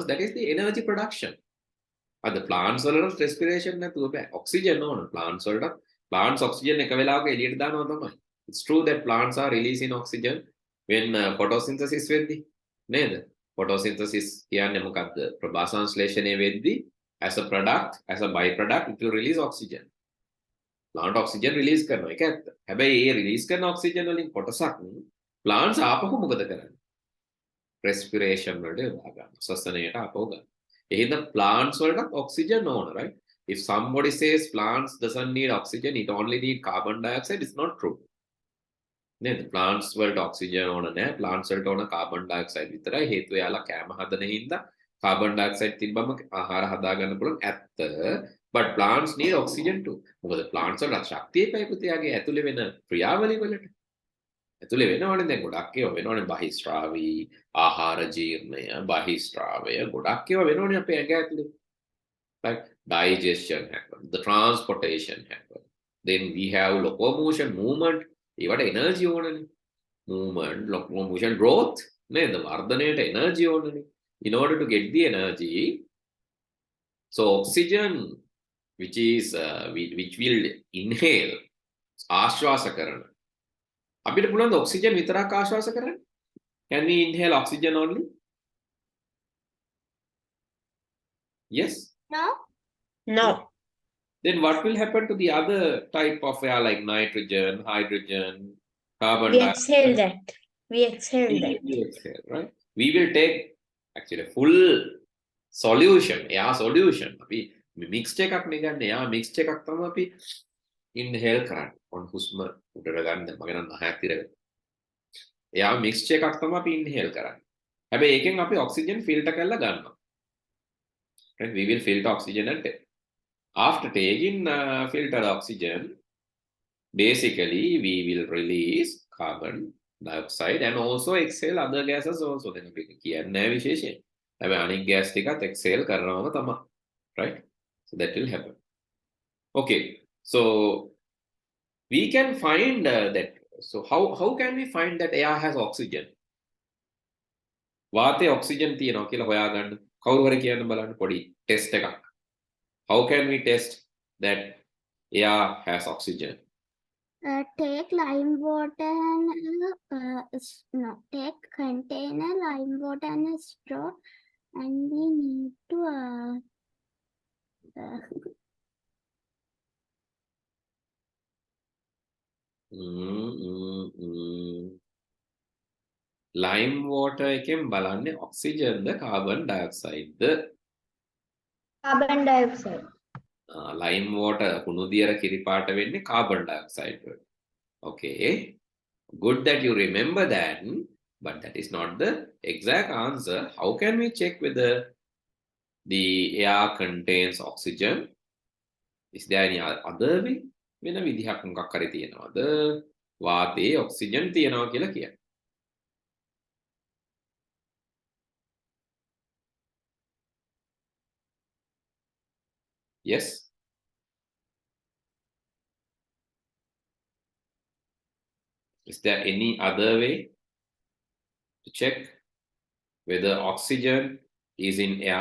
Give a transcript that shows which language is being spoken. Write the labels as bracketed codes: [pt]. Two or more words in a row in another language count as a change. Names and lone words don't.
[en] That is the energy production. The plants [si] වලට respiration නැතුව බෑ. Oxygen ඕන plants වලට. [en] Plants oxygen [si] එක වෙලාවක එළියට දානවා තමයි. [en] It's true that plants are releasing oxygen when photosynthesis [si] වෙද්දී නේද? [en] Photosynthesis [si] කියන්නේ මොකක්ද? ප්‍රභාසංශ්ලේෂණය වෙද්දී [en] as a product, as a byproduct it will release oxygen. Plant oxygen release [si] කරනවා. ඒක ඇත්ත. හැබැයි ඒ release කරන oxygen වලින් කොටසක් plants ආපහු මොකද කරන්නේ? Respiration වලට යොදා ගන්නවා. ශ්වසනයට ආපහු ගන්නවා. [en] In the plants [si] වලට oxygen ඕන, [en] right? If somebody says plants doesn't need oxygen, it only need carbon dioxide, it's not true. [si] නේද? plants වලට oxygen ඕන නැහැ. plants වලට ඕන [en] carbon dioxide [si] විතරයි. හේතුව යාලා කෑම හදන හින්දා [en] carbon dioxide [si] තිබ්බම ආහාර හදා ගන්න පුළුවන් ඇත්ත. [en] But plants need oxygen too. [si] මොකද plants වල ශක්තිය පැයපුතියාගේ ඇතුලේ වෙන ක්‍රියාවලිය වලට. ඇතුලේ වෙනවනේ දැන් ගොඩක් ඒවා වෙනවනේ බහිස්ත්‍රාවී ආහාර ජීර්ණය බහිස්ත්‍රාවය ගොඩක් ඒවා වෙනවනේ අපේ ඇඟ ඇතුලේ. [en] Like digestion happen, the transportation happen. Then we have locomotion, movement. [si] ඒවට energy ඕනනේ. [en] Movement, locomotion, growth. [si] නේද? වර්ධනයට energy ඕනනේ. [en] In order to get the energy, so oxygen which will inhale [si] ආශ්වාස කරන අපිට පුළුවන් [en] oxygen [si] විතරක් ආශ්වාස කරන්න? [en] Can we inhale oxygen only? Yes? no Then what will happen to the other type of air like nitrogen, hydrogen, carbon we dioxide? exhale that We exhale, right? We will take actually a full solution, air solution. [si] අපි mixed එකක් නේ ගන්න. [en] air mixed [si] එකක් තමයි අපි inhale කරන්නේ. on හුස්ම උඩට ගන්න මගේ නම් නහයක් තිරගෙන. [en] air mixed [si] එකක් තමයි අපි inhale කරන්නේ. හැබැයි ඒකෙන් අපි oxygen filter කරලා ගන්නවා. [en] Right? We will filter oxygen and after taking filtered oxygen, basically we will release carbon dioxide and also exhale other gases also. Then we [si] කියන්නේ නැහැ විශේෂයෙන්. හැබැයි අනිත් gas ටිකත් exhale කරනවම තමයි. [en] Right? So that will happen. Okay. So we can find that. So how can we find that air has oxygen? [si] වාතයේ oxygen තියෙනවා කියලා හොයාගන්න. කවුරු හරි කියන්න බලන්න පොඩි test එකක්. [en] How can we test that air has oxygen? take lime water and take container, lime water and a straw, and we need to Lime water [si] එකෙන් බලන්නේ oxygen ද [en] carbon dioxide [si] ද? [en] carbon dioxide. Lime water [si] කුණු දියර කිරිපාට වෙන්නේ [en] carbon dioxide [si] වලට. [en] Okay. Good that you remember that, but that is not the exact answer. How can we check whether the air contains oxygen? Is there any other way? [si] වෙන විදිහක් මොකක් හරි තියෙනවද? වාතයේ oxygen තියෙනවා කියලා කියන්නේ. [en] Yes? Is there any other way to check whether oxygen is in air?